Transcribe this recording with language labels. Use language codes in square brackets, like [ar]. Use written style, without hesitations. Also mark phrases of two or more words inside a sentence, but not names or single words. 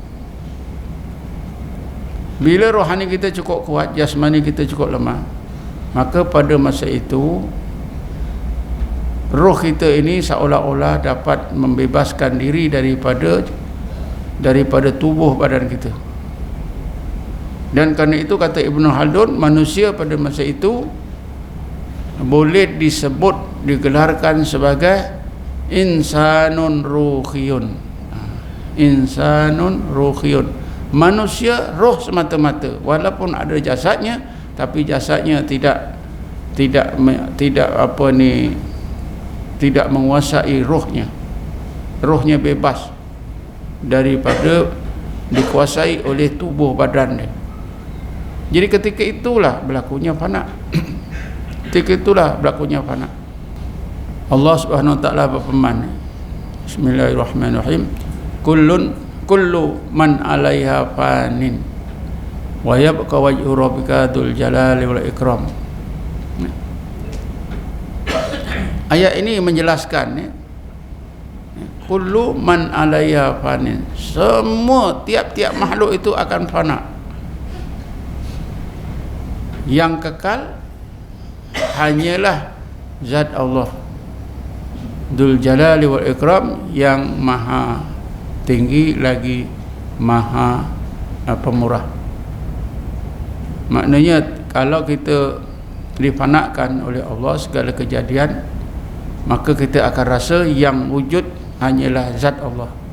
[ms] Bila rohani kita cukup kuat, jasmani kita cukup lemah, maka pada masa itu roh kita ini seolah-olah dapat membebaskan diri daripada tubuh badan kita. Dan kerana itu kata Ibn Khaldun, manusia pada masa itu boleh digelarkan sebagai [ar] إنسان روحي. [ms] Manusia roh semata-mata, walaupun ada jasadnya, tapi jasadnya tidak menguasai rohnya bebas daripada dikuasai oleh tubuh badan dia. Jadi ketika itulah berlakunya fana. Allah [ar] سبحانه وتعالى [ms] berfirman, Bismillahirrahmanirrahim, [ar] كل من عليها فان ويبقى وجه ربك ذو الجلال والإكرام. [ms] Ayat ini menjelaskan, [ar] كل من عليها فان, [ms] semua tiap-tiap makhluk itu akan fana. Yang kekal hanyalah zat Allah [ar] ذو الجلال والإكرام, [ms] yang maha tinggi lagi maha pemurah. Maknanya kalau kita difanakan oleh Allah segala kejadian, maka kita akan rasa yang wujud hanyalah zat Allah.